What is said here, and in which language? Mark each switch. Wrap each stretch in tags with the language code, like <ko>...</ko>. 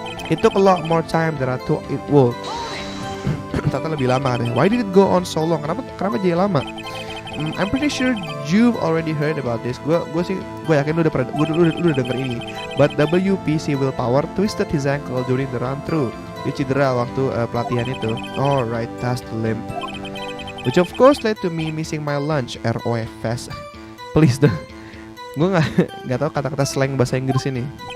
<en>It took a lot more time than I thought it would.</en> <id>Ternyata lebih lama deh.</id> <en>Why did it go on so long?</en> <id>Kenapa jadi lama?</id> <en>I'm pretty sure you've already heard about this.</en> <id>Gue yakin lu udah denger ini.</id> <en>But WPC Willpower twisted his ankle during the run through.</en> <id>Dia cedera waktu pelatihan itu.</id> <en>Alright, that's the limp. Which of course led to me missing my lunch. ROFS. Please deh.</en> <id>Gue nggak tahu kata-kata slang bahasa Inggris ini.</id>